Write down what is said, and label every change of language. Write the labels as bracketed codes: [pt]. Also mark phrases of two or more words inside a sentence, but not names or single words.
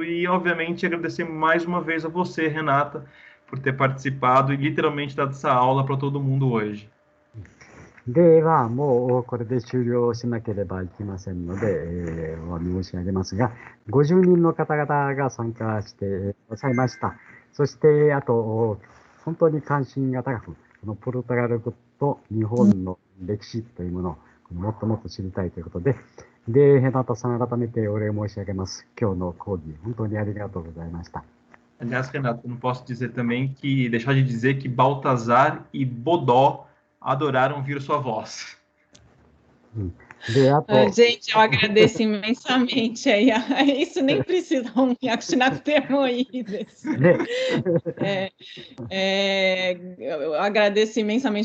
[pt] E, obviamente, agradecer mais uma vez a você, Renata, por ter participado e literalmente dado essa aula para todo mundo hoje. [ja] では、もうこれで終了しなければいけませんので、お詫び申し上げますが、50人の方々が参加してくださいました。そして、あと、本当に関心が高く、このポルトガル語と日本の歴史というものをもっともっと知りたいということで、ヘナタさん、改めてお礼申し上げます。今日の講義、本当にありがとうございました。 [pt] Aliás, Renato, eu não posso dizer também deixar de dizer que Baltazar e Bodó adoraram ouvir sua voz. Gente, eu agradeço imensamente aí. Isso nem precisa eu agradeço imensamente.